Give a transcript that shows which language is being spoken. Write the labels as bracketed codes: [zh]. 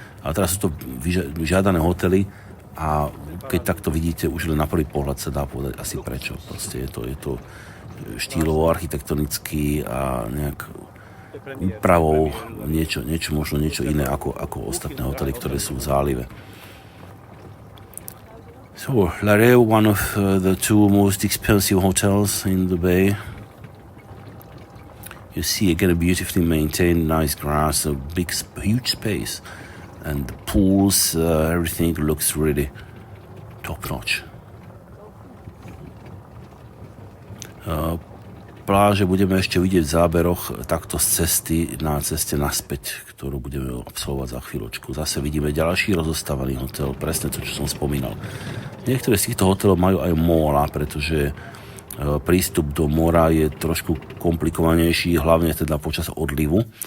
[sk] Ale teraz sú to žiadané hotely a keď takto vidíte, už len na prvý pohľad sa dá povedať asi prečo. Proste je to štýlovo, architektonicky a nejak úpravou možno niečo iné ako ostatné hotely, ktoré sú v zálive. [en] So, Le Rêve, one of the 2 most expensive hotels in the Bay. You see again a beautifully maintained, nice grass, a huge space, and the pools, everything looks really top-notch. [sk] Pláže budeme ešte vidieť v záberoch takto z cesty, na ceste naspäť, ktorú budeme absolvovať za chvíľočku. Zase vidíme ďalší rozostávaný hotel, presne to, čo som spomínal. Niektoré z týchto hotelov majú aj móra, pretože prístup do mora je trošku komplikovanejší, hlavne teda počas odlivu.